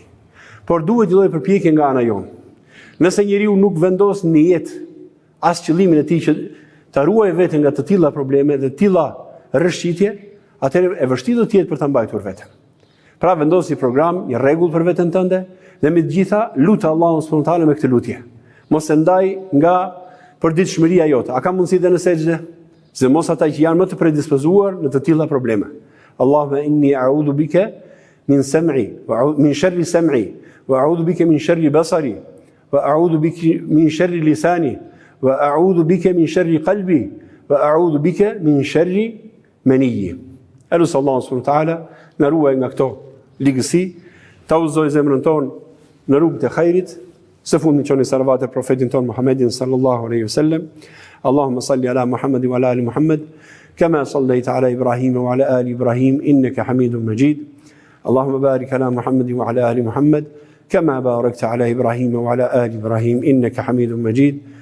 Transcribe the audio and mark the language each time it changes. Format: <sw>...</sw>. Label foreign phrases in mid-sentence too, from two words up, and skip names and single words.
<sq>Por duhet një lloj përpjekje nga ana jonë. Nëse njeriu nuk vendos në jetë as qëllimin e tij që ta ruajë veten nga të tilla probleme dhe të tilla rrëshqitje, atëherë e vështirë do të jetë për ta mbajtur veten. Pra vendos një program, një rregull për veten tënde dhe me të gjitha lutë Allahun</sq> <ar>سبحانه وتعالى</ar> <sq>me këtë lutje. Mos e ndaj nga përditshmëria jote. A ka mundësi dhe në sejdë? Se mos ata që janë më të predispozuar në të tilla probleme.</sq> <ar>اللهم إني أعوذ بك من سمعي ومن شر سمعي وأعوذ بك من شر بصري وأعوذ بك من شر لساني وأعوذ بك من شر قلبي وأعوذ بك من شر منيي.</ar> <sq>Elus Allah</sq> <ar>سبحانه وتعالى</ar> <sq>na ruaj nga këto ligësi, ta udhëzoj zemrën tonë në rrugën e hajrit. Së fundmi çoni salavat e profetin ton Muhammedin</sq> <ar>صلى الله عليه وسلم. اللهم صل على محمد وعلى آل محمد كما صليت على إبراهيم وعلى آل إبراهيم إنك حميد مجيد. اللهم بارك على محمد وعلى آل محمد كما باركت على إبراهيم وعلى آل إبراهيم إنك حميد مجيد.</ar>